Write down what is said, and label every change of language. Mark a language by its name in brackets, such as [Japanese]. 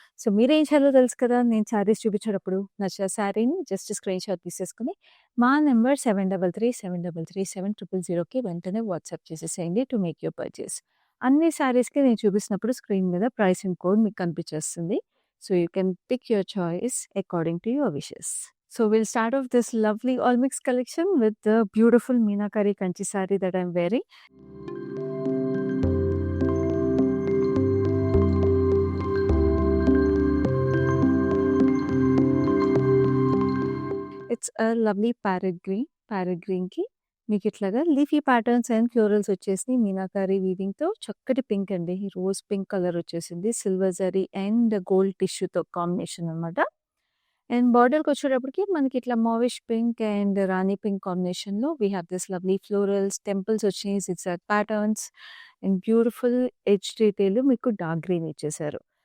[Telugu] So, మీరేం చేయాలో తెలుసు కదా! నేను శారీస్ చూపించేటప్పుడు నచ్చిన శారీని జస్ట్ స్క్రీన్‌షాట్ తీసేసుకొని మా నంబర్ 7337337000కి వెంటనే వాట్సాప్ చేసేసేయండి [English] To make your purchase. [Telugu] అన్ని శారీస్‌కి నేను చూపిస్తున్నప్పుడు స్క్రీన్ మీద ప్రైసింగ్ కోడ్ మీకు కనిపించేస్తుంది. [English] So, you can pick your choice according to your wishes. So we'll start off this lovely all mix collection with the beautiful Meenakari Kanchi saree that I'm wearing. It's a lovely parrot green. [Telugu] Parrot green కి మీకు ఇట్లాగా leafy patterns and florals వచ్చేసి మీనాకారి వీవింగ్‌తో చక్కటి pink అండి. Rose pink colour వచ్చేసింది. Silver zari and gold టిష్యూతో combination అనమాట. And బార్డర్‌కొచ్చేటప్పటికి మనకి ఇట్లా మావిష్ పింక్ అండ్ రాణి పింక్ కాంబినేషన్‌లో [English] we have this lovely florals, [Telugu] temples వచ్చినాయి, zigzag patterns and beautiful edge detail మీకు డార్క్ గ్రీన్ ఇచ్చేసారు.